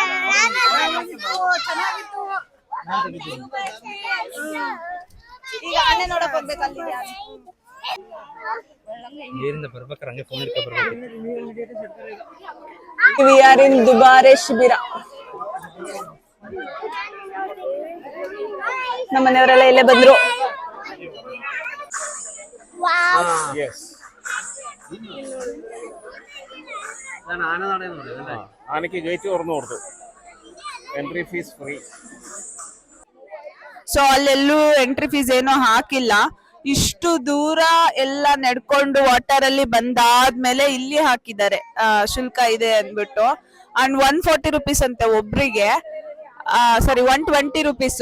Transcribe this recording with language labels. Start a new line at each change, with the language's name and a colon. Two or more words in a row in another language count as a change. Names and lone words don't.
Kannada: ಈಗ ಆನೆ ನೋಡಕ್ ಹೋಗ್ಬೇಕು. ಅಲ್ಲಿಗೆ ನೀರಿಂದ ಬರ್ಬೇಕಾರೆ ಹಂಗೆ ಫೋನ್ ಹಿಡ್ಕೊ ಬರ್ಬೇಕು.
English: we are in ದುಬಾರೆ ಶಿಬಿರ.
Kannada: ನಮ್ಮ ಮನೆಯವರೆಲ್ಲ ಇಲ್ಲೇ ಬಂದ್ರು.
Malayalam: ആനയ്ക്ക് ഗേറ്റ് തുറന്നു കൊടുത്തു.
English: entry fees free.
Kannada: ಸೊ ಅಲ್ಲೆಲ್ಲೂ
English: entry fees
Kannada: ಏನೋ ಹಾಕಿಲ್ಲ. ಇಷ್ಟು ದೂರ ಎಲ್ಲ ನಡ್ಕೊಂಡು ವಾಟರ್ ಅಲ್ಲಿ ಬಂದಾದ್ಮೇಲೆ ಇಲ್ಲಿ ಹಾಕಿದ್ದಾರೆ ಶುಲ್ಕ ಇದೆ ಅಂದ್ಬಿಟ್ಟು.
English: and 140 rupees
Kannada: ಅಂತೆ ಒಬ್ರಿಗೆ.
English: sorry 120 rupees.